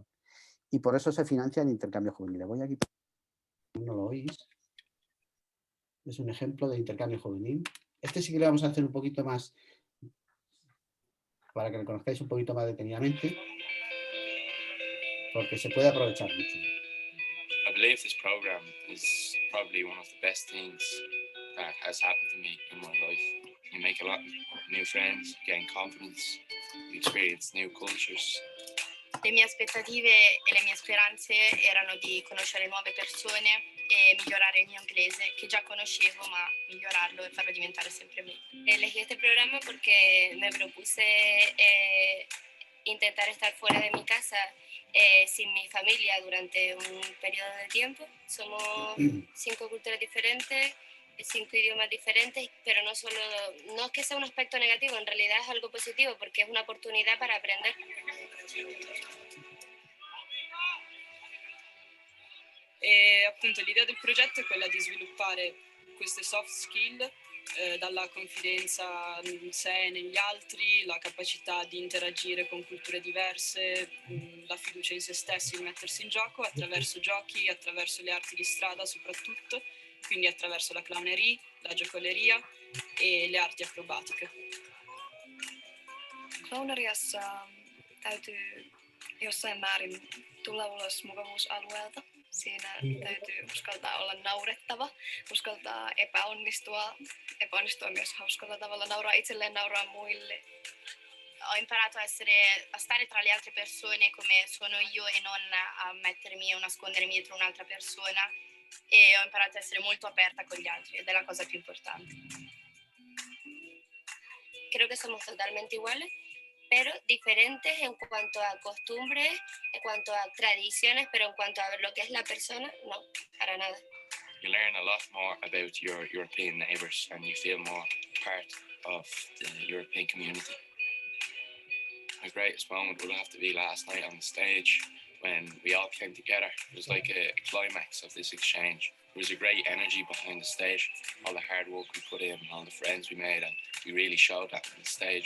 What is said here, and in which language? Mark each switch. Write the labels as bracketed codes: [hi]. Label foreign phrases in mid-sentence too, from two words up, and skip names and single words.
[es] Y por eso se financia el intercambio juvenil. Voy aquí, no lo oís. Es un ejemplo de intercambio juvenil. Este sí que le vamos a hacer un poquito más, para que lo conozcáis un poquito más detenidamente, porque se puede aprovechar mucho. [en] I believe this program is probably one of the best things that has happened to me in my life. You make a lot of new friends, gain confidence, you experience new cultures. [it] Le mie aspettative e le mie speranze erano di conoscere nuove persone e migliorare il mio inglese, que ya conoscevo, ma migliorarlo e farlo diventare sempre meglio. [es] Elegí este programa porque me propuse intentar estar fuera de mi casa sin mi familia durante un periodo de tiempo. Somos 5 culturas diferentes, 5 idiomas diferentes, pero no es que sea un aspecto negativo, en realidad es algo positivo porque es una oportunidad para aprender. [it] E appunto l'idea del progetto è quella di sviluppare queste [en] soft skill, [it] dalla confidenza in sé e negli altri, la capacità di interagire con culture diverse, la fiducia in se stessi, il mettersi in gioco attraverso giochi, attraverso le arti di strada soprattutto, quindi attraverso la clownerie, la giocoleria e le arti acrobatiche. [fi] Clowneriassa täytyy jossain määrin tulla ulos mukavuusalueelta. Siinä täytyy uskaltaa olla naurettava, uskaltaa epäonnistua myös hauskalla tavalla, nauraa itselleen, nauraa muille. [it] Ho imparato a stare tra le altre persone come sono io e non a mettermi o nascondermi dietro un'altra persona, e ho imparato a essere molto aperta con gli altri ed è la cosa più importante. [es] Creo que somos totalmente iguales, pero diferentes en cuanto a costumbres, en cuanto a tradiciones, pero en cuanto a lo que es la persona, no, para nada. [en] You learn a lot more about your European neighbours and you feel more part of the European community. My greatest moment would have to be last night on the stage when we all came together. It was like a climax of this exchange. There was a great energy behind the stage, all the hard work we put in, all the friends we made, and we really showed that on the stage.